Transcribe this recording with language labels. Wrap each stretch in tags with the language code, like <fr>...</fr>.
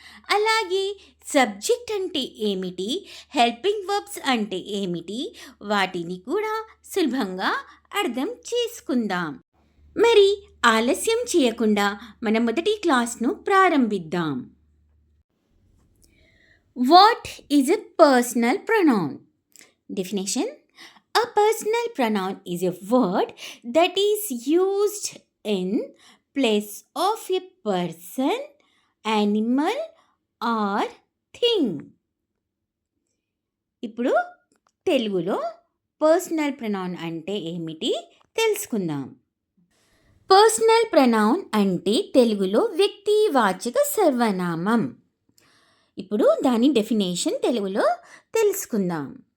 <te>అలాగే సబ్జెక్ట్ అంటే ఏమిటి, హెల్పింగ్ వర్బ్స్ అంటే ఏమిటి, వాటిని కూడా సులభంగా అర్థం చేసుకుందాం. మరి ఆలస్యం చేయకుండా మన మొదటి క్లాస్ను ప్రారంభిద్దాం.</te> <en>What is a personal pronoun? Definition: A personal pronoun is a word that is used in place of a person, animal or thing.</en> <te>ఇప్పుడు తెలుగులో పర్సనల్ ప్రొనౌన్ అంటే ఏమిటి తెలుసుకుందాం. పర్సనల్ ప్రొనౌన్ అంటే తెలుగులో వ్యక్తివాచక సర్వనామం. ఇప్పుడు దాని డెఫినేషన్ తెలుగులో తెలుసుకుందాం.</te>